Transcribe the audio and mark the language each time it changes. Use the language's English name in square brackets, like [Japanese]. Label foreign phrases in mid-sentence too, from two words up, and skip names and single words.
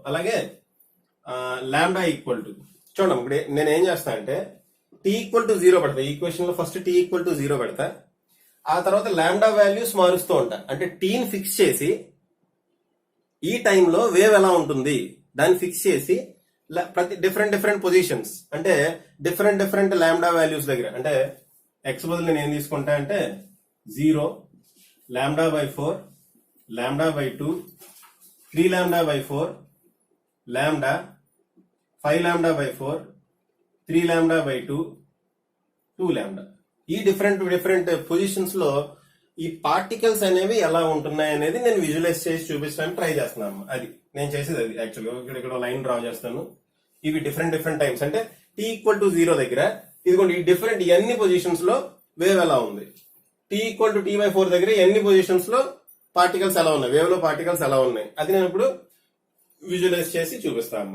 [Telugu] అలాగే [English] lambda equal to, [Telugu] చూడండి ఇప్పుడు నేను ఏం చేస్తా అంటే t=0 పెడతా, ఈక్వేషన్ లో ఫస్ట్ t=0 పెడతా, ఆ తర్వాత [English] lambda values [Telugu] మారుస్తూ ఉంటా. అంటే టీని ఫిక్స్ చేసి ఈ టైంలో వేవ్ ఎలా ఉంటుంది దాన్ని ఫిక్స్ చేసి ప్రతి [English] different positions [Telugu] అంటే [English] different lambda values [Telugu] దగ్గర, అంటే ఎక్స్ బదులు నేను ఏం తీసుకుంటా అంటే 0, λ/4, λ/2, 3λ/4, లాంబ్డా, 5λ/4, 3λ/2, 2λ. ఈ [English] different positions [Telugu] లో ఈ పార్టికల్స్ అనేవి ఎలా ఉంటున్నాయి అనేది నేను విజువలైజ్ చేసి చూపించడానికి ట్రై చేస్తున్నాను. అది నేను చేసేది, అది యాక్చువల్గా ఇక్కడ [English] line draw [Telugu] చేస్తాను. ఇవి [English] different times [Telugu] అంటే t=0 దగ్గర ఇదిగోండి ఈ డిఫరెంట్ ఎన్ని పొజిషన్స్ లో వేవ్ ఎలా ఉంది, t=t/4 దగ్గర ఎన్ని పొజిషన్స్ లో పార్టికల్స్ ఎలా ఉన్నాయి, వేవ్ లో పార్టికల్స్ ఎలా ఉన్నాయి, అది నేను ఇప్పుడు విజువలైజ్ చేసి చూపిస్తాను అమ్మా.